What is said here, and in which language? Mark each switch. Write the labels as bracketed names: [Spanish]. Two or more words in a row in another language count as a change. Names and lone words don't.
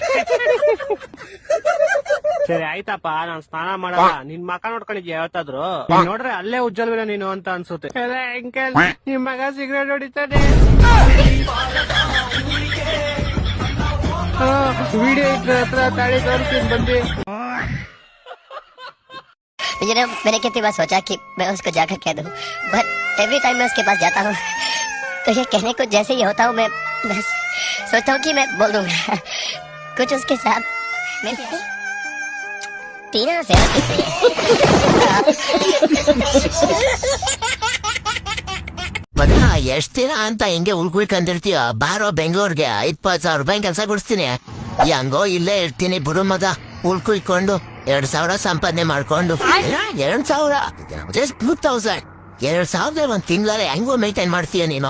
[Kannada] ಸರಿ ಆಯ್ತಪ್ಪ, ನಾನ್ ಸ್ನಾನ ಮಾಡಲ್ಲ. ನಿನ್ ಮಕ ನೋಡ್ಕೊಂಡಿದ್ಯಾ ಯಾವತ್ತಾದ್ರು? ನೋಡ್ರೆ ಅಲ್ಲೇ ಉಜ್ಜಲ್ವೇನೋ ನೀನು ಅಂತ ಅನ್ಸುತ್ತೆ. ಅಂಕಲ್, ನಿಮ್ ಮಗ ಸಿಗರೇಟ್ ಹೊಡಿತಾನೆ. ವಿಡಿಯೋ ಇಟ್ರ ಹತ್ರ ತಾಳಿ ತೋರಿಸ್ತೀನಿ ಬಂದಿ. [Hindi] मैंने कितनी बार सोचा कि मैं उसको जाकर कह दूं, [English] but every time [Hindi] मैं उसके पास जाता हूँ तो ये कहने को जैसे ही होता हूँ मैं सोचता हूँ कि मैं बोल दूंगा कुछ उसके साथ मैं तीना से [Kannada] ಮಗ, ಎಷ್ಟ್ ದಿನ ಅಂತ ಹಿಂಗೆ ಉಳ್ಕೊಳ್ಕೊಂಡಿರ್ತೀಯ? ಬಾರೋ ಬೆಂಗಳೂರಿಗೆ, 20,000 ರೂಪಾಯಿ ಕೆಲಸ ಕೊಡಿಸ್ತೀನಿ. ಹೆಂಗೋ ಇಲ್ಲೇ ಇರ್ತೀನಿ ಬಿಡು ಮಗ. ಉಳ್ಕೊಳ್ಕೊಂಡು 2,000 ಸಂಪಾದನೆ ಮಾಡ್ಕೊಂಡು 2,000 ಜಸ್ಟ್ 2,000 2,000 ಒಂದ್ ತಿಂಗಳಲ್ಲಿ ಹೆಂಗೋ ಮೇಂಟೈನ್ ಮಾಡ್ತೀಯ ನೀನು?